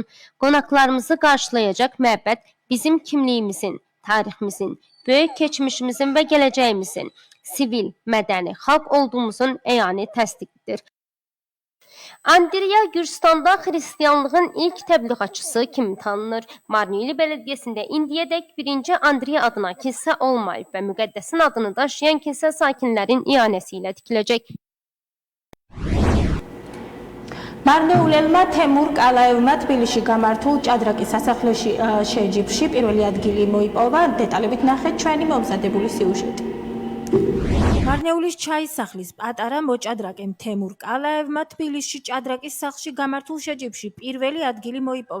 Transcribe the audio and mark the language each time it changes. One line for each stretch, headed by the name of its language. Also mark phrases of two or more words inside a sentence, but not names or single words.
Azerbaijani: Qonaqlarımızı qarşılayacaq məbəd bizim kimliyimizin, tariximizin, böyük keçmişimizin və gələcəyimizin, sivil, mədəni, xalq olduğumuzun əyani təsdiqidir. Andriya Gürcüstanda xristianlığın ilk təbliğatçısı kimi tanınır. Marniyuli bələdiyyəsində indiyədək birinci Andriya adına kilsə olmayıb və müqəddəsin adını daşıyan kilsə sakinlərin ianəsi ilə tikiləcək.
Georgian: მარნეულელმა თემურ კალაევმა თბილისში გამართულ ჭადრაკის სასახლეში შეჯიბრში პირველი ადგილი მოიპოვა. დეტალებით ნახეთ ჩვენი მომზადებული სიუჟეტი. მარნეულის ჩაისახლის პატარა მოჭადრაკემ თემურ კალაევმა თბილისში ჭადრაკის სახლში გამართულ შეჯიბრში პირველი ადგილი მოიპოვა.